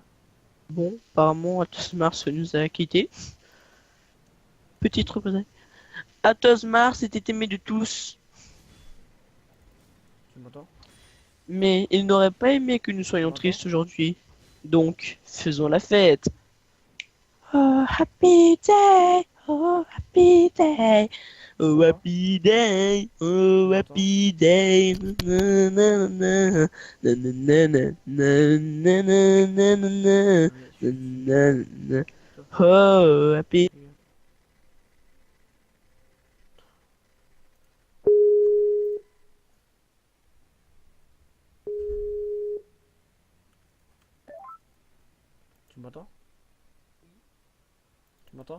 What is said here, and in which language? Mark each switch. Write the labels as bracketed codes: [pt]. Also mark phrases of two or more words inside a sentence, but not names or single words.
[fr] Bon, apparemment Athos Mars nous a quittés. Petite représailles. Athos Mars était aimé de tous, Tu m'entends? mais il n'aurait pas aimé que nous Tu soyons m'entends? tristes aujourd'hui. Donc, faisons la fête. [en] Oh, happy day, oh, happy day. [fr] Tu [en] Oh, [fr] m'entends? [en] happy day, [fr] Tu [en] oh, [fr] m'entends? [en] happy day. Na, na, na, na, na, na, na, na, na, na, na, na, [fr] Non mais na, na, na. toi, [en] Oh, happy. [fr] les gars. Tu m'entends? Tu m'entends?